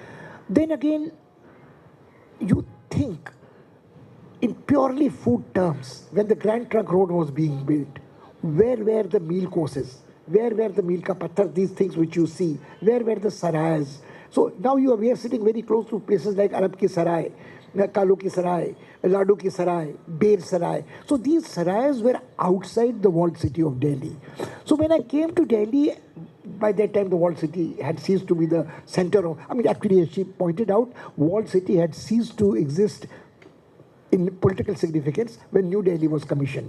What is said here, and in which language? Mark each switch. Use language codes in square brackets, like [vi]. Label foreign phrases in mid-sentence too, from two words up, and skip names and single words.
[en] Then again, you think in purely food terms, when the Grand Trunk Road was being built, where were the meal courses? Where were the [hi] मील का पत्थर, [en] these things which you see? Where were the sarayas? So now we are sitting very close to places like Arab Ki Sarai, Kalu Ki Sarai, Ladu Ki Sarai, Beer Sarai. So these sarayas were outside the walled city of Delhi. So when I came to Delhi, by that time the walled city had ceased to be the center of, actually, as she pointed out, walled city had ceased to exist in political significance when New Delhi was commissioned.